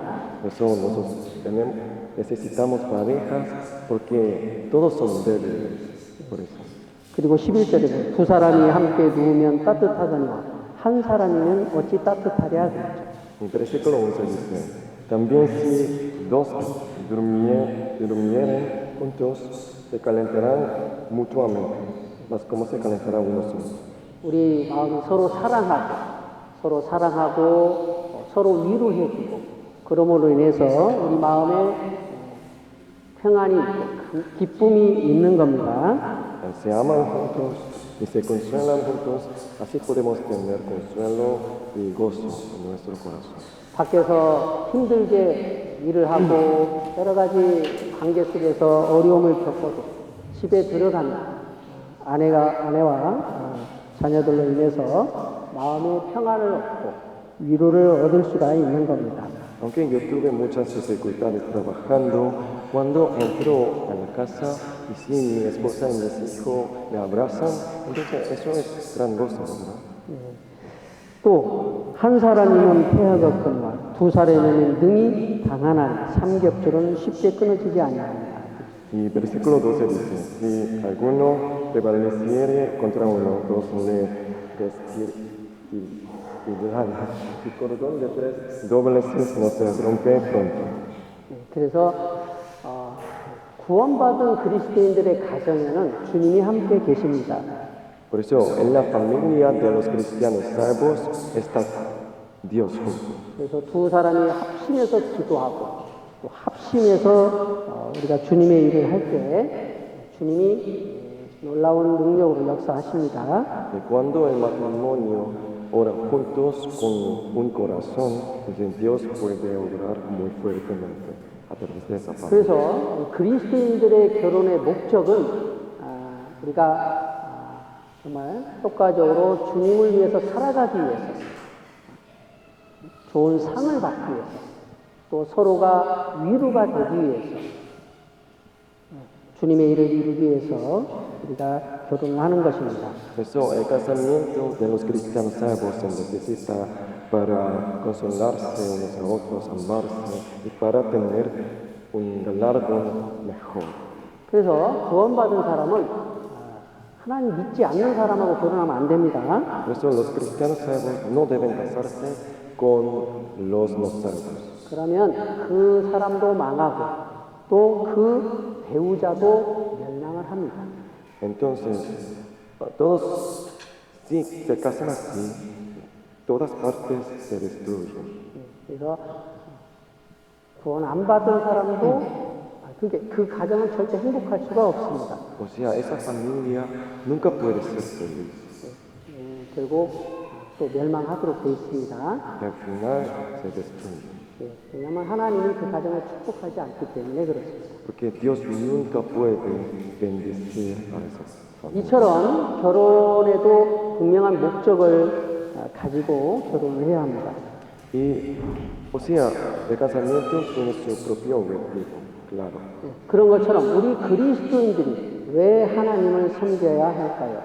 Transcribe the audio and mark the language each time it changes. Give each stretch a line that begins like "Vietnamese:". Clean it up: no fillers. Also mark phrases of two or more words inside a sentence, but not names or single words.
Spanish: Por eso nosotros necesitamos parejas porque todos son débiles, por eso.
Korean: 그리고 11절에 두 사람이 함께 누우면 따뜻하거니와 한 사람이면 어찌 따뜻하랴 그랬죠.
Spanish: En versículo 11 dice, también si dos durmieren juntos, se calentarán mutuamente, mas como se calentará uno solo.
Korean: 우리 마음이 서로 사랑하고 서로 위로해주고 그러므로 인해서 우리 마음에 평안이 있고 기쁨이 있는 겁니다.
Spanish: Se aman juntos y se consuelan juntos, así podemos tener consuelo y gozo en nuestro corazón.
Korean: 밖에서 힘들게 일을 하고 여러 가지 관계 속에서 어려움을 겪어도 집에 들어가면 아내와 자녀들로 인해서 마음의 평안을 얻고 위로를 얻을 수가 있는 겁니다.
Spanish: Aunque yo tuve muchas dificultades trabajando, cuando entro a la casa y si mi esposa y mis hijos me abrazan, entonces eso es gran gozo, ¿verdad?
Korean: 또 한 사람이면 폐하겠거니와 두 사람이면 능히 당하나니 삼겹줄은 쉽게 끊어지지 아니합니다.
Spanish: Y versículo 12 dice, si alguno prevaleciere contra uno, dos le destirarán, y cordón de tres dobleces no se rompe pronto.
Korean: 그래서 구원받은 그리스도인들의 가정에는 주님이 함께 계십니다.
Spanish: Por eso, en la familia de los cristianos salvos está Dios junto.
Korean: 그래서 두 사람이 합심해서 기도하고 또 합심해서 우리가 주님의 일을 할 때 주님이 놀라운 능력으로 역사하십니다.
Spanish: Y cuando el matrimonio ora juntos con un corazón, entonces Dios puede obrar muy fuertemente a través de esa familia.
Korean: 그래서 그리스도인들의 결혼의 목적은 우리가 정말 효과적으로 주님을 위해서 살아가기 위해서 좋은 상을 받기 위해서 또 서로가 위로가 되기 위해서 주님의 일을 이루기 위해서 우리가 결혼을 하는 것입니다.
Spanish: Por eso el casamiento de los cristianos salvos se necesita para consolarse unos a otros, amarse y para tener un galardón mejor.
Korean: 그래서 구원받은 사람은 하나님 믿지 않는 사람하고 결혼하면 안 됩니다.
Spanish: Por eso los cristianos salvos no deben casarse con los no salvos.
Korean: 그러면 그 사람도 망하고 또 그 배우자도 멸망을 합니다.
Spanish: Entonces, todos, si se casan así, todas partes se destruyen.
Korean: 그래서 구원 안 받은 사람도 그 가정은 절대 행복할 수가 없습니다.
Spanish: O sea, esa familia nunca puede ser feliz.
Korean: 결국 또 멸망하도록 되어 있습니다.
Spanish: Y al final se destruye.
Korean: 예, 왜냐하면 하나님이 그 가정을 축복하지 않기 때문에 그렇습니다.
Spanish: Porque Dios nunca puede bendecir a esas familias.
Korean: 이처럼 결혼에도 분명한 목적을 가지고 결혼을 해야 합니다.
Spanish: Y, o sea, el casamiento tiene su propio objetivo, claro.
Korean: 예, 그런 것처럼 우리 그리스도인들이 왜 하나님을 섬겨야 할까요?